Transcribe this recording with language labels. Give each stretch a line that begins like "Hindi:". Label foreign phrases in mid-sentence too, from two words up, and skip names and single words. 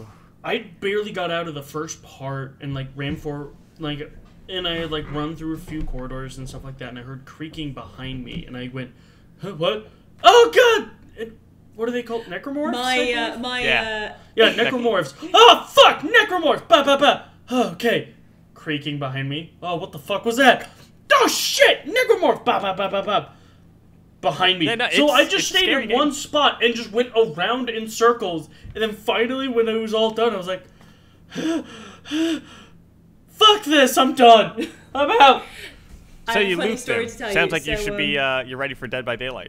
English: I barely got out of the first part and, like, ran for, like, and I had, like, run through a few corridors and stuff like that, and I heard creaking behind me, and I went, huh, what? Oh, God! what are they called? Necromorphs? Yeah. Yeah, necromorphs. Oh, fuck! Necromorphs! Ba ba ba! Oh, okay. Creaking behind me. Oh, what the fuck was that? Oh, shit! Necromorph! Ba ba ba ba ba! Behind me. Yeah, no, so I just stayed scary, in one spot and just went around in circles. And then finally, when it was all done, I was like, fuck this, I'm done. I'm out. So you funny looped story him. to tell Sounds you, like you so, should be, you're ready for Dead by Daylight.